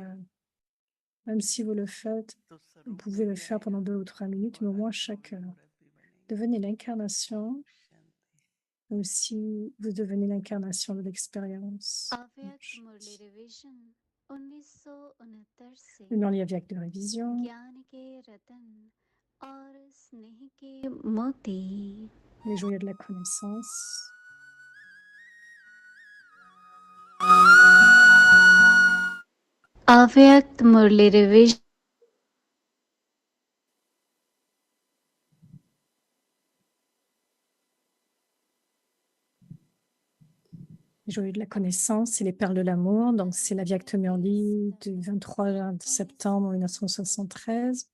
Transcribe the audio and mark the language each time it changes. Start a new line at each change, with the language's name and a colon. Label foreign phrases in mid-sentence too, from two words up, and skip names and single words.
French: heure, même si vous le faites,
Hindi: तो
French: vous
Hindi: स्वरूप
French: pouvez
Hindi: में
French: le
Hindi: भी
French: faire pendant
Hindi: आएगा
French: 2 ou 3 minutes, mais
Hindi: और
French: au moins
Hindi: अनुभव
French: chaque
Hindi: भी
French: heure.
Hindi: मूर्त भी बनेंगे
French: Devenez l'incarnation,
Hindi: शांति
French: ou si vous devenez l'incarnation de l'expérience.
Hindi: अव्यक्त मुरली रिवीजन 1969 से
French: Le Nurli Avyak de révision,
Hindi: ज्ञान के रतन और स्नेह के मोती
French: les joyaux de la connaissance.
Hindi: अव्यक्त मुरली रिवीजन
French: Les joyaux de la connaissance et les perles de l'amour. Donc, c'est la Vyakta Murli du 23 septembre 1973.